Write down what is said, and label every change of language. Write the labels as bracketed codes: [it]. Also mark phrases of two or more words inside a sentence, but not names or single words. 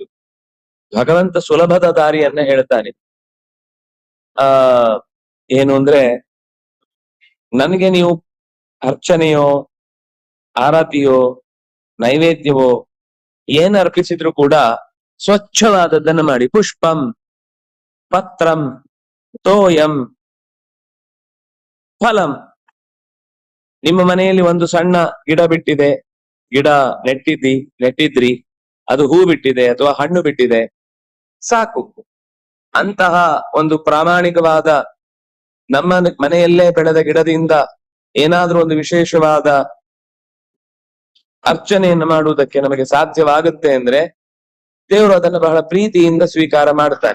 [kn] ಭಗವಂತ ಸುಲಭದ ದಾರಿಯನ್ನ ಹೇಳ್ತಾನೆ. ಏನು ಅಂದ್ರೆ, ನನಗೆ ನೀವು ಅರ್ಚನೆಯೋ ಆರತಿಯೋ ನೈವೇದ್ಯವೋ ಏನ್ ಅರ್ಪಿಸಿದ್ರು ಕೂಡ ಸ್ವಚ್ಛವಾದದ್ದನ್ನು ಮಾಡಿ. [sa] ಪುಷ್ಪಂ ಪತ್ರಂ ತೋಯಂ ಫಲಂ. [kn] ನಿಮ್ಮ ಮನೆಯಲ್ಲಿ ಒಂದು ಸಣ್ಣ ಗಿಡ ಬಿಟ್ಟಿದೆ, ಗಿಡ ನೆಟ್ಟಿದ್ರಿ, ಅದು ಹೂ ಬಿಟ್ಟಿದೆ ಅಥವಾ ಹಣ್ಣು ಬಿಟ್ಟಿದೆ, ಸಾಕು. ಅಂತಹ ಒಂದು ಪ್ರಾಮಾಣಿಕವಾದ ನಮ್ಮ ಮನೆಯಲ್ಲೇ ಬೆಳೆದ ಗಿಡದಿಂದ ಏನಾದ್ರೂ ಒಂದು ವಿಶೇಷವಾದ ಅರ್ಚನೆಯನ್ನು ಮಾಡುವುದಕ್ಕೆ ನಮಗೆ ಸಾಧ್ಯವಾಗುತ್ತೆ ಅಂದ್ರೆ ದೇವರು ಅದನ್ನು ಬಹಳ ಪ್ರೀತಿಯಿಂದ ಸ್ವೀಕಾರ ಮಾಡ್ತಾನೆ.